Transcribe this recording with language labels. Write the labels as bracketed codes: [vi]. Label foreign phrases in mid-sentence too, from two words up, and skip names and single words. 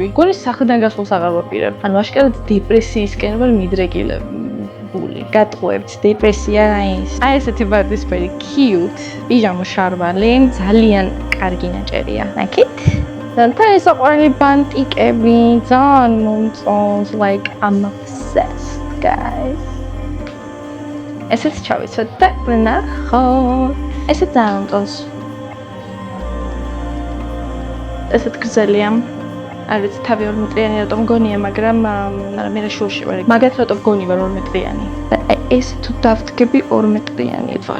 [ka] გონი სახლიდან გასვლას აღარ ვაპირებ. ანუ აშკარად დეპრესიისკენ ვარ მიდრეკილებული. გატყუებთ დეპრესია ის. აი ესეთი ვარდისფერი cute პიჟამა შარვალი, ძალიან კარგი ნაჭერია. ნახეთ? და ეს საყვარელი ბანტიკები ძალიან მომწონს, [en] like I'm obsessed. Guys. [ka] ესეც ჩავიცვათ და ვნახოთ. ესე ძალიან მომწონს. ესეთ გრძელია. არ ვიცი, თავი 2 მეტრიანი რატომ გონია, მაგრამ მე რა შუაში ვარ. მაგათ რატომ გონი ვარ 2 მეტრიანი. და ეს თუ დავდგები 2 მეტრიანი ვარ.